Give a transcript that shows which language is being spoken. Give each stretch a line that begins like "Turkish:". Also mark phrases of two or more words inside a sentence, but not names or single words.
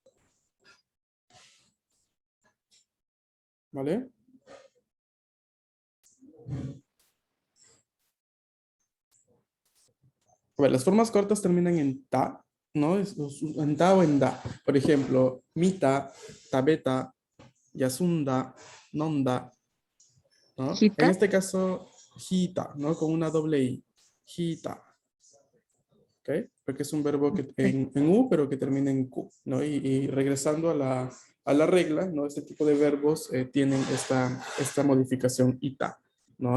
Spanish: ¿Vale? A ver, las formas cortas terminan en ta, ¿no? En ta o en da. Por ejemplo,
Japanese: 見た、食べた、休んだ、飲んだ,
Spanish: ¿no? En Hita. este caso, hita, ¿no? Con una doble i. Hita. ¿Ok? Porque es un verbo que, en u, pero que termina en q, ¿no? Y regresando a la regla, ¿no? Este tipo de verbos tienen esta modificación ita, ¿no?